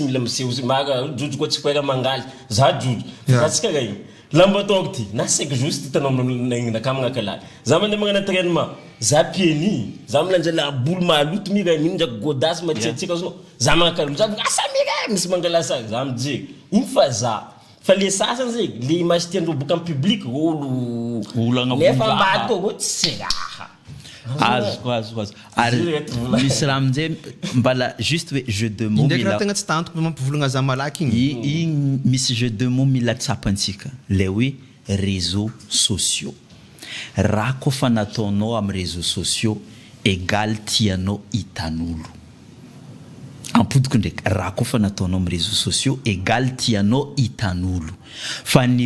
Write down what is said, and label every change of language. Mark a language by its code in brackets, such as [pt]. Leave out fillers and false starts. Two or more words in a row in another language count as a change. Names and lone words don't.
[mg] mila miseho mara jojo koa tsy koera mangaly za jojo za tsy karaha igny lamba ataoko ty na 5 jours ty tanao nakà magnaka laliny za mandeha magnano entraînement za pieni za milanja [fr] la boule [mg] maloto mira igny ndraiky godasy matsiatsika azonao za magnaka laliny za asa mira misy mangala sa za mijery igny fa za fa le sasany zegny le image tiandreo boka amin'ny public olo nefa ambady koa tsy raha azo ary misy raha amin'izay mbala juste hoe [fr] jeu de mots [mg] ndraiky raha tegna tsy tantoko mampivolagna za malaky igny misy [fr] jeu de mots [mg] mila tsapantsika le hoe [fr] réseaux sociaux [mg] raha koa fa nataonao amin'ny [fr] réseaux sociaux [mg] égal tianao hitan'olo ampodiko ndraiky raha koa fa nataonao amin'ny [fr] réseaux sociaux [mg] égal tianao hitan'olo fa ny